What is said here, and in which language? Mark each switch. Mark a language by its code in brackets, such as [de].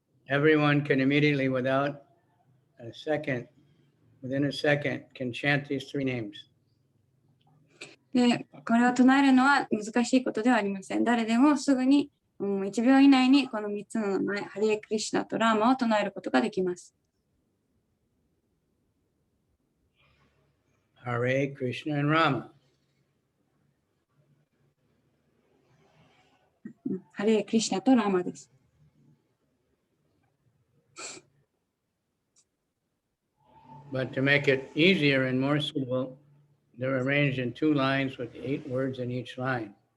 [en] Everyone can immediately, within a second, can chant these 3 names. [ja] で、これを唱えるのは難しいことではありません。誰でもすぐに、1秒以内にこの3つの名前、ハレクリシュナとラーマを唱えることができます。 [en] Hare Krishna and Rama. [ja] ハレクリシュナとラーマです。 [en] But to make it easier and more suitable, they're arranged in 2 lines with 8 words in each line.